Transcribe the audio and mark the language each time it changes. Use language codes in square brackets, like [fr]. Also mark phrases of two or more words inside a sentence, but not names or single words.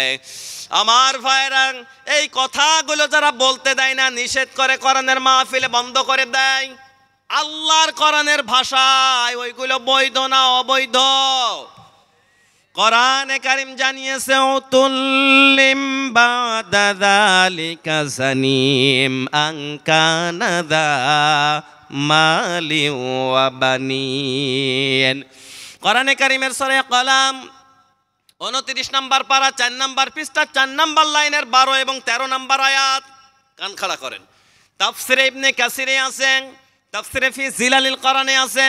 [bn] আমার ভাইরা এই কথাগুলো যারা বলতে দেয় না, নিষেধ করে, কোরআনের মাহফিলে বন্ধ করে দেয়, আল্লাহর কোরআনের ভাষায় ওইগুলো বৈধ না অবৈধ? কোরআনে কারীম জানিয়েছে [ar] عتل بعد ذلك زنيم أن كان ذا مال وبنين. [bn] কোরআনে কারীমের সূরা কলাম 29 নম্বর পারা 4 নম্বর পৃষ্ঠা 4 নম্বর লাইনের 12 এবং 13 নম্বর আয়াত কান খাড়া করেন। তাফসিরে ইবনে কাসিরে আছেন, তাফসিরে ফি জিলালিল কোরআনে আছেন।